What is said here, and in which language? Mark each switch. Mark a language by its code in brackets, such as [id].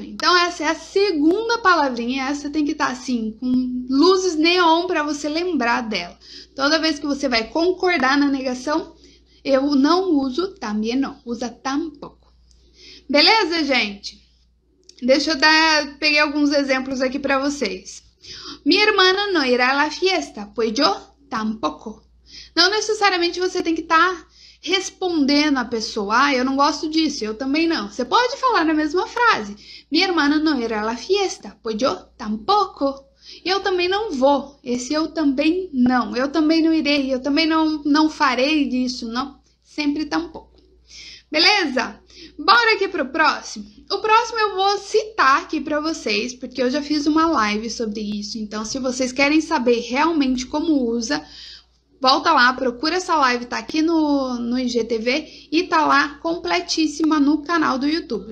[pt] Então essa é a segunda palavrinha, essa tem que estar assim, com luzes neon para você lembrar dela. Toda vez que você vai concordar na negação, eu não uso también no, usa tampouco. Beleza, gente? Deixa eu peguei alguns exemplos aqui para vocês. [es] Mi hermana no irá a la fiesta, pues yo tampoco. [pt] Não necessariamente você tem que estar respondendo a pessoa, eu não gosto disso, eu também não. Você pode falar na mesma frase. [es] Mi hermana no irá a la fiesta, pues yo tampoco. [pt] Eu também não vou. Esse eu também não. Eu também não irei, eu também não farei disso, não. Sempre tampouco. Beleza? Bora aqui pro próximo. O próximo eu vou citar aqui para vocês, porque eu já fiz uma live sobre isso. Então, se vocês querem saber realmente como usa, volta lá, procura essa live, tá aqui no IGTV e tá lá completíssima no canal do YouTube.